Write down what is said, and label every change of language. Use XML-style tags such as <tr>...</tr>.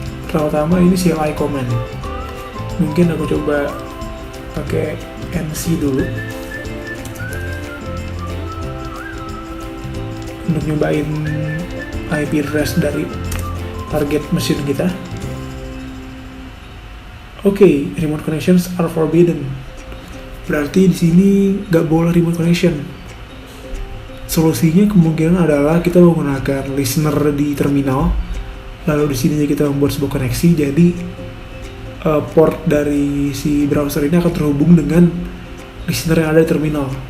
<id>Pertama ini CLI command. Mungkin aku coba pakai NC dulu untuk nyobain IP address dari target mesin kita.</id> <en>Oke, remote connections are forbidden.</en> <id>Berarti di sini nggak boleh remote connection. Solusinya kemungkinan adalah kita menggunakan listener di terminal. Lalu di sini kita membuat sebuah koneksi. Jadi port dari si browser ini akan terhubung dengan listener yang ada di terminal.</id>